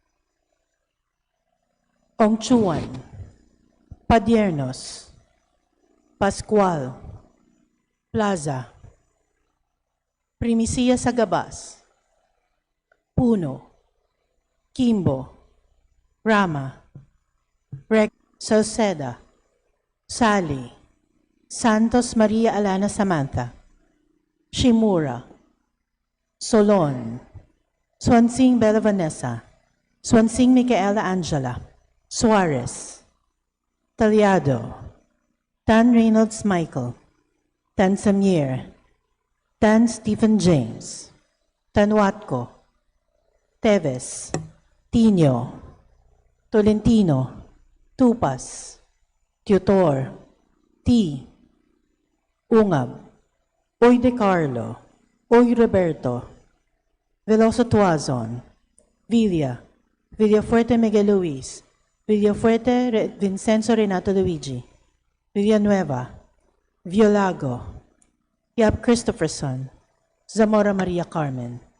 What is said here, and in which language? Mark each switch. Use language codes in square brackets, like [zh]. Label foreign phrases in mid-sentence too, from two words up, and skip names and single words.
[en] Ongchuan, Padiernos, Pascual, Plaza, Primicia sa Gabas, Puno, Kimbo, Rama, Rex Salceda, Sally, Santos Maria Alana Samantha, Shimura, Solon, Swansing Bella Vanessa, Swansing Micaela Angela, Suarez, Taliado, Tan Reynolds Michael, Tan Samir, Tan Stephen James, Tan Watco, Teves, Tino, Tolentino, Tupas, Tutor, T, Ungab, Oy De Carlo, Oy Roberto, Veloso Tuazon, Villa, Villafuerte Miguel Luis, Villafuerte Vincenzo Renato Luigi, Villanueva, Violago, Yap Christopherson, Zamora Maria Carmen.